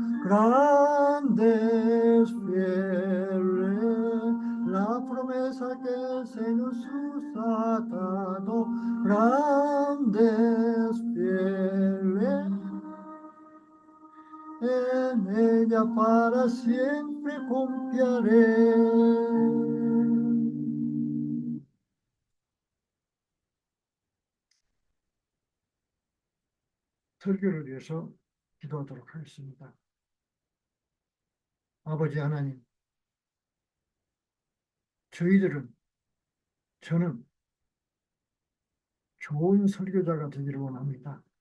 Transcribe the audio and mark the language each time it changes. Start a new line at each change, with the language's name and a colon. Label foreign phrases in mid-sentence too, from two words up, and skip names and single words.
Spanish: Grandes fieles, la promesa que el Señor Jesús ha dado, grandes fieles, en ella para siempre confiaré.
Korean: 설교를 위해서 기도하도록 하겠습니다. 아버지 하나님, 저는 좋은 설교자가 되기를 원합니다.